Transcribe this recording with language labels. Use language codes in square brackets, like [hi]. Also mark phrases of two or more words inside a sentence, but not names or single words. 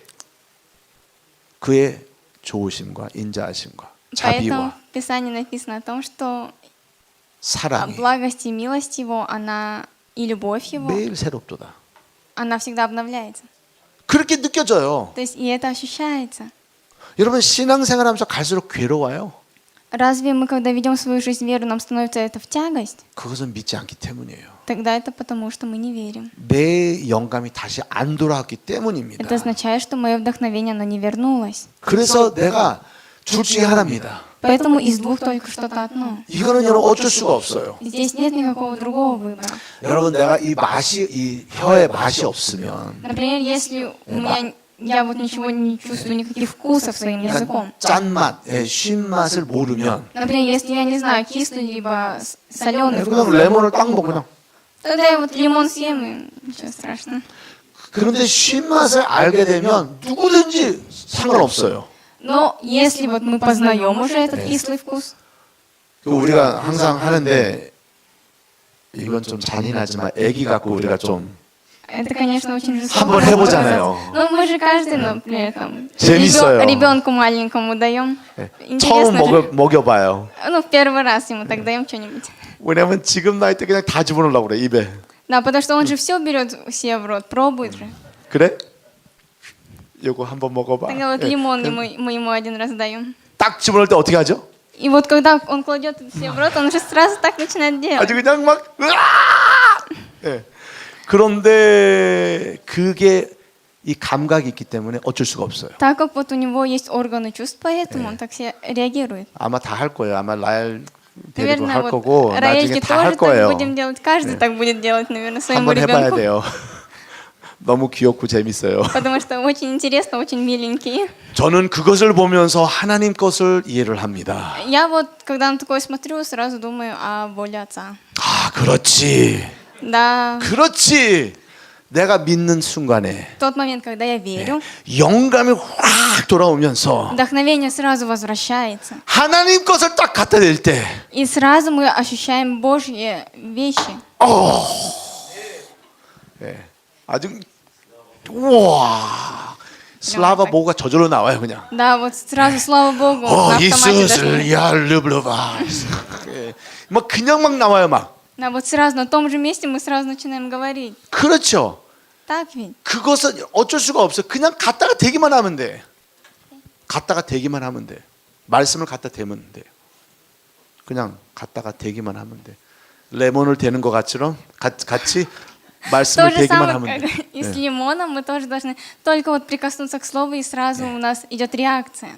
[ko] 그의 좋으심과 인자하심과 [ru] Поэтому [ko] 자비와 [ru] в Писании написано о том, что [ko] 사랑이 [ru] благость и милость Его, она и любовь Его, [ko] 매일 새롭도다. [ru] она всегда обновляется. [ko] 그렇게 느껴져요. [ru] То есть и это ощущается. [ko] 여러분 신앙생활하면서 갈수록 괴로워요. [ru] Разве мы, когда ведем свою жизнь веру, нам становится это в тягость? [ko] 그것은 믿지 않기 때문이에요. [ru] Тогда это потому, что мы не верим. [ko] 내 영감이 다시 안 돌아왔기 때문입니다. [ru] Это означает, что мое вдохновение, оно не вернулось. [ko] 그래서 내가 둘 중에 하나입니다. [ru] Поэтому из двух только что-то одно. [ko] 이거는 여러분 어쩔 수가 없어요. [ru] Здесь нет никакого другого выбора. [ko] 여러분 내가 이 혀에 맛이 없으면 [ru] Например, если я вот ничего не чувствую, никаких вкусов своим языком. [ko] 짠맛, 쉰 맛을 모르면 [ru] Например, если я не знаю, кислый либо соленый [ko] 그냥 [ru] вкус, [ko] 레몬을 딱 먹고 그냥. [ru] тогда я вот лимон съем, и ничего страшного. [ko] 그런데 쉰 맛을 알게 되면 누구든지 상관없어요. [ru] Но если вот мы познаем уже этот кислый вкус, [ko] 우리가 항상 하는데 이건 좀 잔인하지만 애기 갖고 우리가 좀 [ru] это, конечно, очень жестоко. [ko] 한번 해보잖아요. [ru] Но мы же каждый, например, там, [ko] 재밌어요. [ru] ребенку маленькому даем. [ko] 처음 [ru] Интересно же. [ko] 먹여봐요. [ru] Ну, в первый раз ему так даем что-нибудь. [ko] 왜냐면 지금 나이 때 그냥 다 집어넣으려고 그래 입에. [ru] Да, потому что он же все берет себе в рот, пробует же. [ko] 그래? 요거 한번 먹어봐. [ru] Тогда вот [ko] 예. [ru] лимон мы ему один раз даем. [ko] 딱 집어넣을 때 어떻게 하죠? [ru] И вот когда он кладет это себе в рот, он уже сразу так начинает делать. [ko] 아주 그냥 막 예. 그런데 그게 이 감각이 있기 때문에 어쩔 수가 없어요. [ru] Так как вот у него есть органы чувств, поэтому он так себе реагирует. [ko] 아마 다 할 거예요. 아마 라엘 대리도 [ru] Наверное, [ko] 할 거고 [ru] вот [ko] 나중에 [ru] Раэльке [ko] 다 할 [ru] тоже так [ko] 거예요. [ru] будем делать. Каждый так будет делать, наверное, своему [ko] 한번 해봐야 [ru] ребенку. [ko] 돼요. 너무 귀엽고 재밌어요. [ru] Потому что очень интересно, очень миленькие. [ko] 저는 그것을 보면서 하나님 것을 이해를 합니다. [ru] Я вот, когда на такое смотрю, сразу думаю о воле Отца. [ko] 아, 그렇지. [ru] Да, [ko] 그렇지. 내가 믿는 순간에 [ru] в тот момент, когда я верю, [ko] 영감이 확 돌아오면서 [ru] вдохновение сразу возвращается. [ko] 하나님 것을 딱 갖다 댈 때, [ru] И сразу мы ощущаем Божьи вещи. [ko] 아주 우와, [ru] слава Богу [ko] 저절로 나와요 그냥. [ru] Да, вот сразу, слава Богу, на автомате 이스를 даже. [ko] 야르블바. 막 그냥 막 나와요 막. [ru] Да, вот сразу на том же месте мы сразу начинаем говорить. [ko] 그렇죠. [ru] Так ведь? [ko] 그것은 어쩔 수가 없어. 그냥 갖다가 대기만 하면 돼. 갖다가 대기만 하면 돼. 말씀을 갖다 대면 돼. 그냥 갖다가 대기만 하면 돼. 레몬을 대는 것 같처럼 같이 [ru] То [ko] 말씀을 [ru] же [ko] 대기만 [ru] самое, [ko] 하면 [ru] как [ko] 돼. [ru] и с лимоном, мы тоже должны только вот прикоснуться к слову, и сразу у нас идет реакция.